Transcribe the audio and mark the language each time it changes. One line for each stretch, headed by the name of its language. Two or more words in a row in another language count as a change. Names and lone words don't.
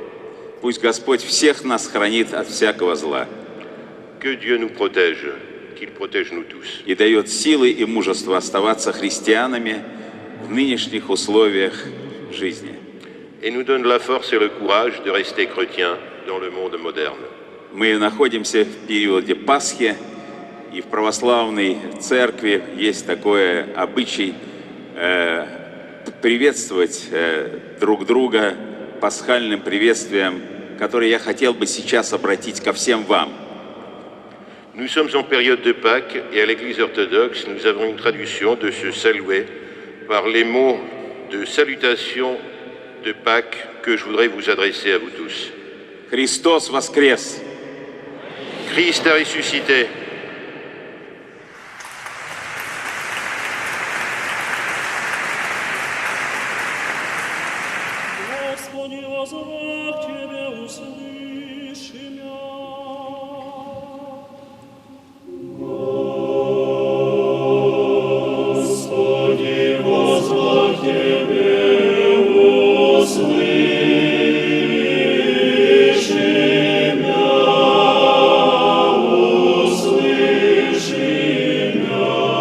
Russian: Пусть Господь всех нас хранит от всякого зла
French: Que Dieu nous protège, qu'il protège nous tous.
Russian: и дает силы и мужество оставаться христианами в нынешних условиях жизни.
French: Et nous donne la force et le courage de rester chrétiens dans le monde moderne.
Russian: Мы находимся в периоде Пасхи, и в православной церкви есть такой обычай приветствовать друг друга пасхальным приветствием, которое я хотел бы сейчас обратить ко всем вам.
French: Nous sommes en période de Pâques et à l'Église orthodoxe, nous avons une tradition de se saluer par les mots de salutation de Pâques que je voudrais vous adresser à vous tous.
Russian: Христос воскрес!
French: Christ a ressuscité.
Church Slavic: Господи, возвах Тебе, услыши меня. Господи, возвах Тебе, услыши меня, услыши меня,